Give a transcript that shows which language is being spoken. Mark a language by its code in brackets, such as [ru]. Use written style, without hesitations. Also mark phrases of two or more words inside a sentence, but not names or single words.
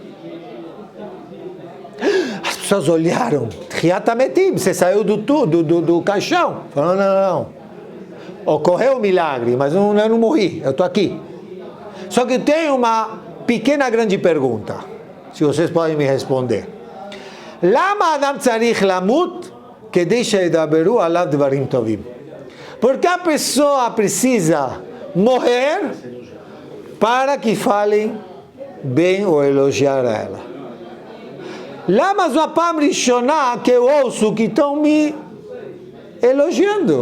[pt] As pessoas olharam, Riatametim, você saiu do caixão. Falaram, não. Ocorreu um milagre, mas eu não morri, eu estou aqui. Só que tem uma pequena, grande pergunta, se vocês podem me responder. [he] למה אדם צריך למות כדי שידברו עליו דברים טובים? [pt] Porque a pessoa precisa morrer para que falem bem ou elogiar a ela. [he] למה זו פעם ראשונה [pt] que eu ouço que estão me elogiando?